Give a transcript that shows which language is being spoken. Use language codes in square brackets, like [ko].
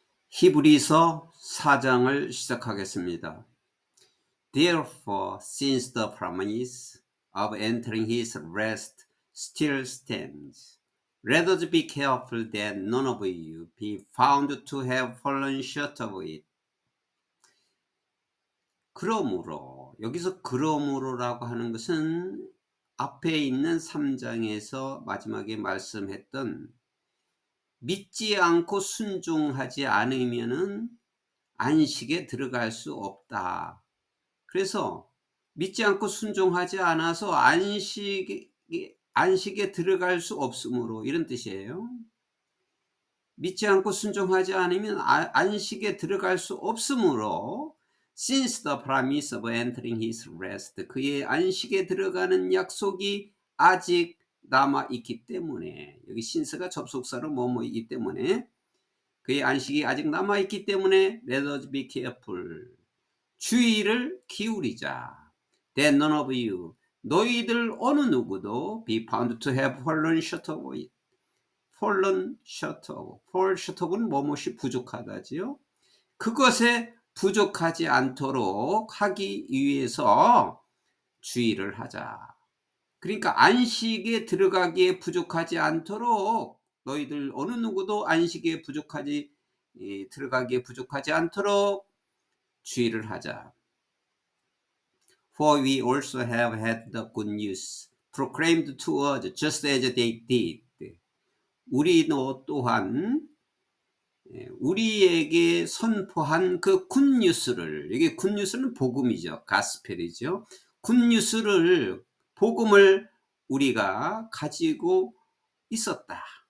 [ko] 히브리서 4장을 시작하겠습니다. [en] Therefore, since the promise of entering his rest still stands, let us be careful that none of you be found to have fallen short of it. [ko] 그러므로, 여기서 그러므로라고 하는 것은 앞에 있는 3장에서 마지막에 말씀했던 믿지 않고 순종하지 않으면은 안식에 들어갈 수 없다. 그래서 믿지 않고 순종하지 않아서 안식에 들어갈 수 없으므로, 이런 뜻이에요. 믿지 않고 순종하지 않으면 안식에 들어갈 수 없으므로, [en] since the promise of entering his rest, [ko] 그의 안식에 들어가는 약속이 아직 남아있기 때문에, 여기 since가 접속사로 뭐뭐이기 때문에, 그의 안식이 아직 남아있기 때문에 [en] let us be careful, [ko] 주의를 기울이자. [en] that none of you, [ko] 너희들 어느 누구도 [en] be found to have fallen short of it. fallen short of, fall short of [ko] 는 뭐뭇이 부족하다지요. 그것에 부족하지 않도록 하기 위해서 주의를 하자. 그러니까 안식에 들어가기에 부족하지 않도록, 너희들 어느 누구도 안식에 들어가기에 부족하지 않도록 주의를 하자. [en] For we also have had the good news proclaimed to us just as they did. [ko] 우리도 또한 우리에게 선포한 그 굿뉴스를, 이게 굿뉴스는 복음이죠. 가스펠이죠. 굿뉴스를, 복음을 우리가 가지고 있었다.